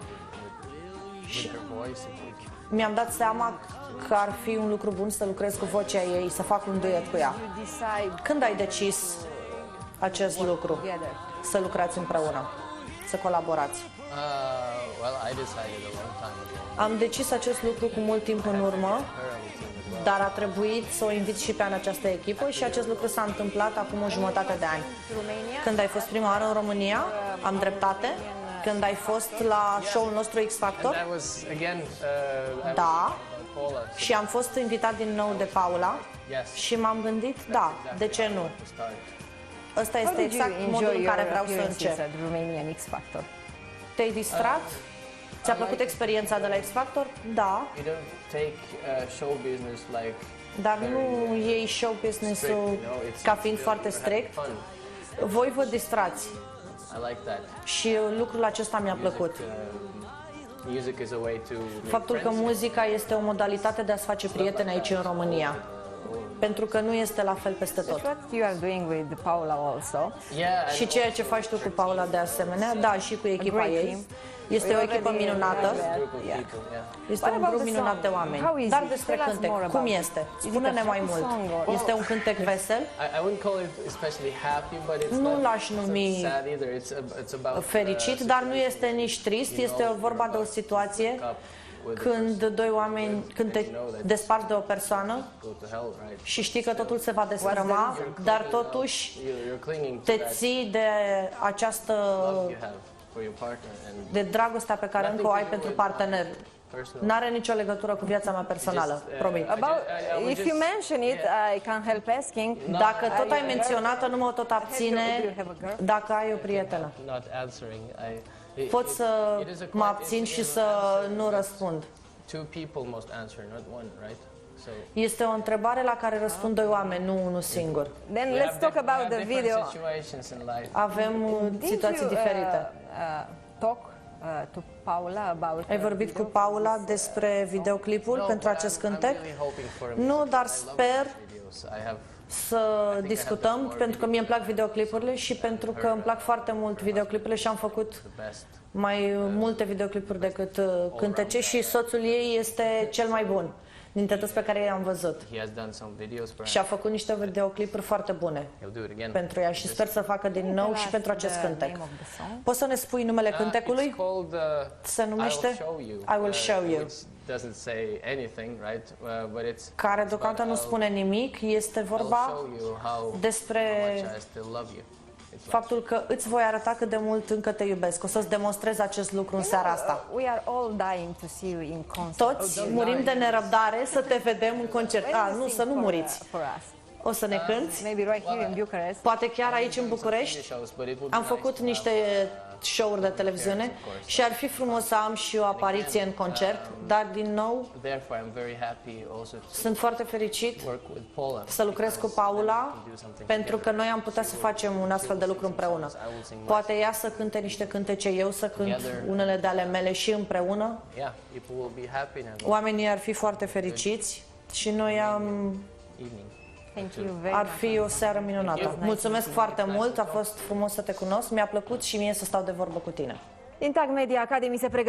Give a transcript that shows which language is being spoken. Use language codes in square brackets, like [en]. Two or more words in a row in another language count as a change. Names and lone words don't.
[ro] Și [en] Her voice, [ro] mi-am dat seama că ar fi un lucru bun să lucrez cu vocea ei, să fac un duet cu ea. [en] You decide [ro] Când ai decis acest lucru? [en] together. [ro] Să lucrați împreună, să colaborați. [en] well, I decided a long time ago. [ro] Am decis acest lucru cu mult timp în urmă, dar a trebuit să o invit și pe în această echipă și acest lucru s-a întâmplat acum o jumătate de ani. Romania. Când ai fost prima oară în România, am dreptate? Când ai fost la show-ul nostru X Factor? [en] That was again [ro] Da. Paula. Și am fost invitat din nou de Paula [en] Yes. [ro] și m-am gândit, da, de ce nu? [en] To start. [ro] Ăsta [en] How [ro] este [en] did you [ro] exact modul [en] enjoy [ro] în care [en] your [ro] vreau să [en] appearances [ro] încep. [en] at Romanian X Factor? [ro] Te-ai distrat? Ți-a plăcut experiența de la X Factor? Da, [en] You don't take show business like [ro] dar nu iei [en] show business- [ro] ul ca fiind foarte strict. [en] fun. [ro] Voi vă distrați [en] I like that. [ro] și lucrul acesta mi-a plăcut. [en] Music is a way to make [ro] Faptul că [en] friends. [ro] muzica este o modalitate de a-ți face prieteni aici în România. Pentru că nu este la fel peste tot. [en] What you are doing with Paula also? Yeah, [ro] Și ceea ce faci tu cu Paula de asemenea, da, și cu echipa ei. Este o echipă minunată. [en] group of people, yeah. [ro] Este un grup minunat de oameni. Dar despre cântec, cum este? Spune-ne mai mult. Este un cântec vesel? [en] I wouldn't call it especially happy, but it's [ro] Nu [en] not [ro] l-aș numi [en] sad either. It's about [ro] fericit, dar nu este nici trist. Este vorba de o situație când doi oameni, când te desparți de o persoană [en] go to hell, right? [ro] și știi că totul se va destrăma, dar totuși [en] You're clinging to [ro] te [en] that [ro] ții de această, [en] love you have for your partner and [ro] de dragostea pe care încă o ai pentru partener. [en] personal. [ro] N-are nicio legătură cu viața mea personală, promit. [en] About, I would if you just- mention it, I can't help asking. [ro] Dacă tot ai menționat-o, nu mă tot abține dacă ai o prietenă. [en] Not answering. [ro] pot să mă abțin și să nu răspund. [en] Two people must answer, not one, right? So [ro] Este o întrebare la care răspund doi oameni, nu unul singur. [en] Then we let's have talk we about have the different video. situations in life. [ro] Avem situații diferite. [en] Talk to Paula about [ro] Ai vorbit cu Paula despre videoclipul [en] No, [ro] pentru [en] but [ro] acest [en] I'm [ro] cântec? [en] really hoping for a [ro] Nu, [en] music. [ro] dar [en] I love [ro] sper [en] videos. I have [ro] să discutăm, pentru că mie îmi plac videoclipurile și pentru că îmi plac foarte mult videoclipurile și am făcut [en] the best. [ro] mai multe videoclipuri decât cântece și soțul ei este cel mai bun dintre toți pe care i-am văzut. [en] He has done some videos for [ro] Și a făcut niște videoclipuri foarte bune [en] He'll do it again. [ro] pentru ea și sper să facă din nou și pentru acest cântec. [en] name of the song? [ro] Poți să ne spui numele [en] It's [ro] cântecului? [en] called [ro] Se numește I Will Show You. I Will Show You. [en] Which doesn't say anything, right? But it's [ro] Care deocamdată nu spune nimic, este [en] I'll [ro] vorba [en] show you how [ro] despre [en] much I still love you. It's like, [ro] faptul că îți voi arăta cât de mult încă te iubesc. O să-ți demonstrez acest lucru în seara asta. [en] We are all dying to see you in concert. [ro] Toți murim de nerăbdare să te vedem în concert. [en] When you [ro] Nu, [en] sing [ro] să nu [en] for, [ro] muriți. [en] for us. [ro] O să ne cânți? [en] Maybe right here in Bucharest. [ro] Poate chiar aici în București. [en] shows, but it would [ro] Am [en] be [ro] făcut [en] nice to [ro] niște show-uri de televiziune și ar fi frumos să am și o apariție în concert, dar din nou [en] Therefore, I'm very happy also to [ro] sunt foarte fericit [en] work with Paula. [ro] să lucrez cu Paula pentru că noi am putea să facem un astfel de lucru împreună. Poate ea să cânte niște cântece, eu să cânt unele de ale mele și împreună. [en] Yeah, people will be happy and have a [ro] Oamenii ar fi foarte fericiți și noi [en] evening. Thank you very [ro] ar [en] much. [ro] fi o seară minunată. Mulțumesc foarte mult, a fost frumos să te cunosc, mi-a plăcut și mie să stau de vorbă cu tine. Din Tag Media Academy se pregătește